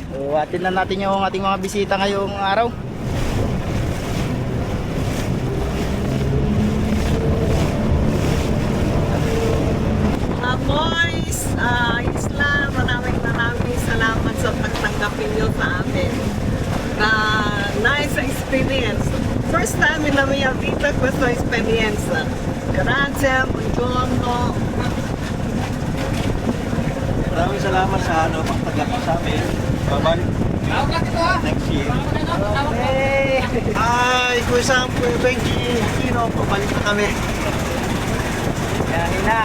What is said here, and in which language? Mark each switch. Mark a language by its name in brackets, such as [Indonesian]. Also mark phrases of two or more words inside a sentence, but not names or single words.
[Filipino] So, atin na natin yung ating mga bisita ngayong araw. Boys, Isla, maraming salamat sa pagtanggapin nyo sa amin. [English] Nice experience. First time in [Italian] la mia vita questa esperienza. Grazie, buongiorno. [Filipino] Maraming salamat sa pagtanggap sa amin. Babalik [English] next year. [Filipino] Ay, kung saan po yung Benji, pabalik na kami. Yan na.